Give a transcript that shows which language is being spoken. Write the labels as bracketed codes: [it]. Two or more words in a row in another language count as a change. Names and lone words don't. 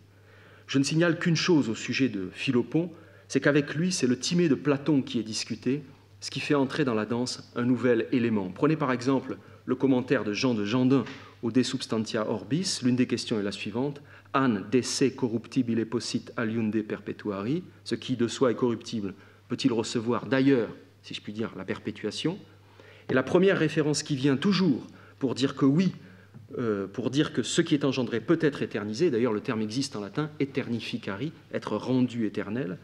[fr] Je ne signale qu'une chose au sujet de Philopon, c'est qu'avec lui, c'est le Timée de Platon qui est discuté, ce qui fait entrer dans la danse un nouvel élément. Prenez par exemple le commentaire de Jean de Gendin au De Substantia Orbis. L'une des questions est la suivante. [la] An de se corruptibile possit aliunde perpetuari, [fr] ce qui de soi est corruptible, peut-il recevoir d'ailleurs, si je puis dire, la perpétuation? Et la première référence qui vient toujours pour dire que oui, pour dire que ce qui est engendré peut être éternisé. D'ailleurs, le terme existe en latin, aeternificari, être rendu éternel.